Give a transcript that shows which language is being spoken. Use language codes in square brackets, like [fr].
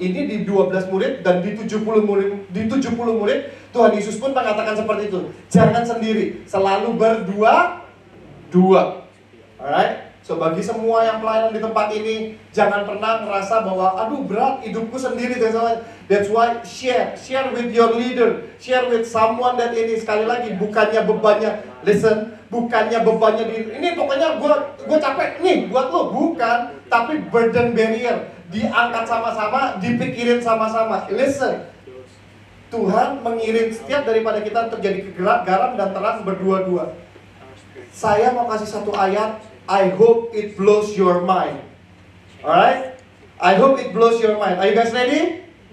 [id] Ini di 12 murid dan di 70 murid, Tuhan Yesus pun mengatakan seperti itu. Jangan sendiri, selalu berdua-dua. [en] Alright? [id] So bagi semua yang pelayanan di tempat ini, jangan pernah merasa bahwa aduh berat hidupku sendiri. [en] That's why share with your leader, share with someone that ini. [id] Sekali lagi, bukannya bebannya, listen, bukannya bebannya ini pokoknya gue capek nih buat lo, bukan, tapi [en] burden barrier [id] diangkat sama-sama, dipikirin sama-sama. Listen, Tuhan mengirim setiap daripada kita untuk jadi garam dan terang berdua-dua. Saya mau kasih satu ayat. [en] I hope it blows your mind. Alright? I hope it blows your mind. Are you guys ready?